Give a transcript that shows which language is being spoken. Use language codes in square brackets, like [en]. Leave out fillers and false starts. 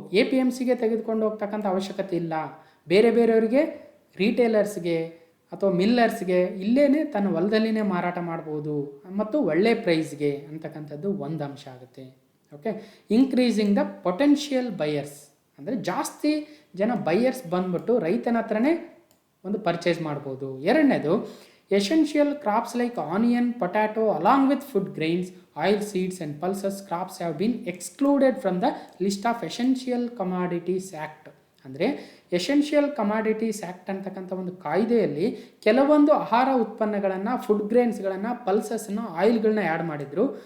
[kn] APMCಗೆ ತೆಗೆದುಕೊಂಡು ಹೋಗ್ತಕ್ಕಂಥ ಅವಶ್ಯಕತೆ ಇಲ್ಲ. ಬೇರೆಯವರಿಗೆ, ರಿಟೇಲರ್ಸ್ಗೆ ಅಥವಾ ಮಿಲ್ಲರ್ಸ್ಗೆ ಇಲ್ಲೇ ತನ್ನ ಹೊಲದಲ್ಲಿನೇ ಮಾರಾಟ ಮಾಡ್ಬೋದು ಮತ್ತು ಒಳ್ಳೆ ಪ್ರೈಸ್ಗೆ ಅಂತಕ್ಕಂಥದ್ದು ಒಂದು ಅಂಶ ಆಗುತ್ತೆ. Okay, [en] increasing the potential buyers [kn] ಅಂದರೆ ಜಾಸ್ತಿ ಜನ ಬೈಯರ್ಸ್ ಬಂದ್ಬಿಟ್ಟು ರೈತನ ಹತ್ರನೇ ಒಂದು ಪರ್ಚೇಸ್ ಮಾಡ್ಬೋದು. ಎರಡನೇದು, [en] Essential crops like onion, potato, along with food grains, oil seeds and pulses crops have been excluded from the list of Essential Commodities Act. [kn] ಅಂದರೆ ಎಸೆನ್ಷಿಯಲ್ ಕಮಾಡಿಟೀಸ್ ಆ್ಯಕ್ಟ್ ಅಂತಕ್ಕಂಥ ಒಂದು ಕಾಯ್ದೆಯಲ್ಲಿ ಕೆಲವೊಂದು ಆಹಾರ ಉತ್ಪನ್ನಗಳನ್ನು, ಫುಡ್ ಗ್ರೇನ್ಸ್ಗಳನ್ನು, ಪಲ್ಸಸ್ನ, ಆಯಿಲ್ಗಳನ್ನ ಆ್ಯಡ್ ಮಾಡಿದರು.